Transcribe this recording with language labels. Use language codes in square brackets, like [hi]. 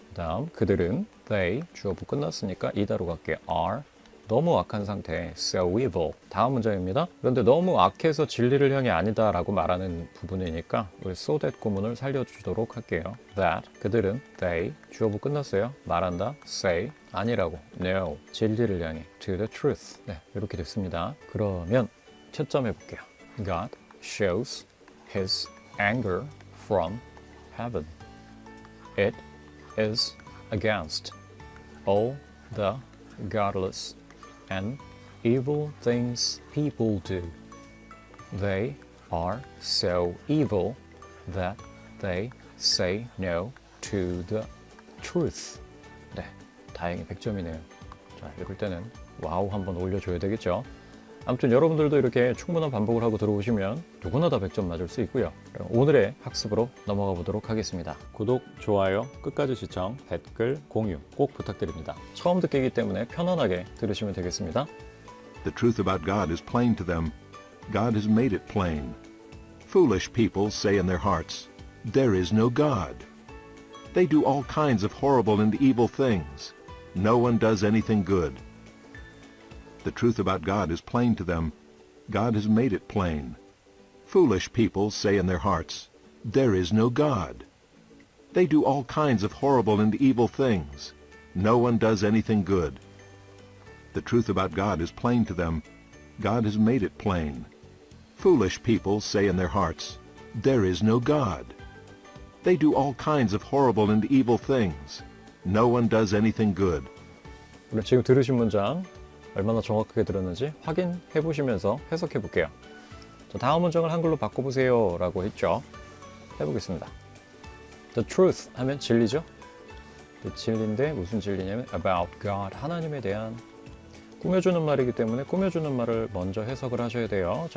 [ko] 그 다음 그들은 they, 주어부 끝났으니까 이다로 갈게요. are, 너무 악한 상태, [en] so evil. [ko] 다음 문장입니다. 그런데 너무 악해서 진리를 향해 아니다 라고 말하는 부분이니까 우리 so that 구문을 살려주도록 할게요. that, 그들은 they, 주어부 끝났어요. 말한다, say, 아니라고, no, 진리를 향해, [en] to the truth. [ko] 네, 이렇게 됐습니다. 그러면 채점 해볼게요. [en] God shows his anger from heaven. It is against all the godless and evil things people do. They are so evil that they say no to the truth. [ko] 네, 다행히 100점이네요. 자, 이럴 때는 와우 한번 올려줘야 되겠죠. 아무튼 여러분들도 이렇게 충분한 반복을 하고 들어오시면 누구나 다 100점 맞을 수 있고요. 오늘의 학습으로 넘어가 보도록 하겠습니다. 구독, 좋아요, 끝까지 시청, 댓글, 공유 꼭 부탁드립니다. 처음 듣기이기 때문에 편안하게 들으시면 되겠습니다. [en] The truth about God is plain to them. God has made it plain. Foolish people say in their hearts, "There is no God." They do all kinds of horrible and evil things. No one does anything good. The truth about God is plain to them. God has made it plain. Foolish people say in their hearts, "There is no God." They do all kinds of horrible and evil things. No one does anything good. The truth about God is plain to them. God has made it plain. Foolish people say in their hearts, "There is no God." They do all kinds of horrible and evil things. No one does anything good. [ko] 지금 들으신 문장 얼마나 정확하게 들었는지 확인해 보시면서 해석해 볼게요. 자, 다음 문장을 한글로 바꿔보세요 라고 했죠. 해보겠습니다. [en] The truth [ko] 하면 진리죠. 진리인데 무슨 진리냐면 [en] about God, [ko] 하나님에 대한 꾸며주는 말이기 때문에 꾸며주는 말을 먼저 해석을 하셔야 돼요.